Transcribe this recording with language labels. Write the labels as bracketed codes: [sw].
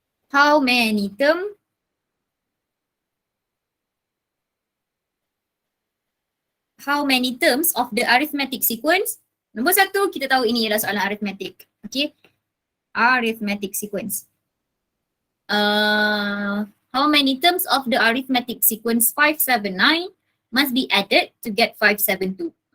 [en] How many terms of the arithmetic sequence? [ms] Nombor 1, kita tahu ini adalah soalan arithmetic. [en] Okay. Arithmetic sequence. How many terms of the arithmetic sequence 579 must be added to get 572?